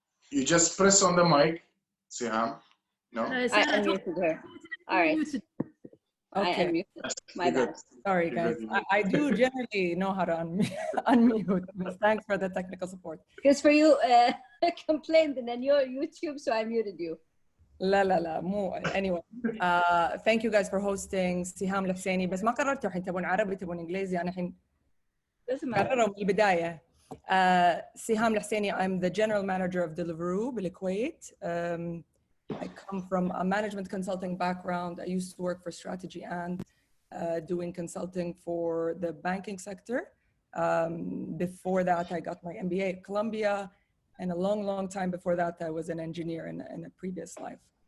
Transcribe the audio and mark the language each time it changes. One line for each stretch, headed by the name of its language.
English: You just press on the mic, Siham. No? I unmuted her. All right. Okay. I unmuted. My bad. Sorry, guys. I do generally know how to unmute. Thanks for the technical support. Because for you, complained and then you're YouTube, so I muted you.
Arabic: لا مو anyway.
English: Thank you guys for hosting.
Arabic: سهام الحسيني بس ما قررتوا الحين تبون عربي تبون انجليزي انا الحين قرروا من البدايه.
English: سهام الحسيني, I'm the general manager of Deliveroo بالكويت. I come from a management consulting background. I used to work for strategy and doing consulting for the banking sector. Before that, I got my MBA at Columbia. And a long time before that, I was an engineer in a previous life.